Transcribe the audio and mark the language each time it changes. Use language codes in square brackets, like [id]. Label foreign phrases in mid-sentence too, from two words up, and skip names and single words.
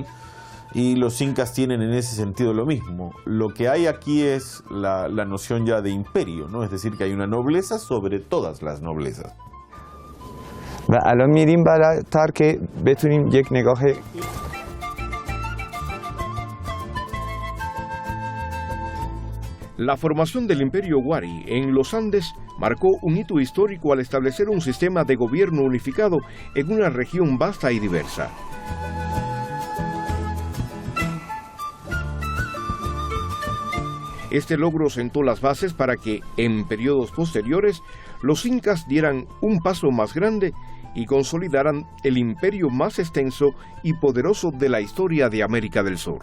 [es] Y los incas tienen en ese sentido lo mismo. Lo que hay aquí es la noción ya de imperio, ¿no? Es decir, que hay una nobleza sobre todas las noblezas. [fa] و الان میریم بالاتر که بتونیم یک نگاه. [es] La formación del Imperio Wari en los Andes marcó un hito histórico al establecer un sistema de gobierno unificado en una región vasta y diversa. Este logro sentó las bases para que, en periodos posteriores, los incas dieran un paso más grande y consolidaran el imperio más extenso y poderoso de la historia de América del Sur.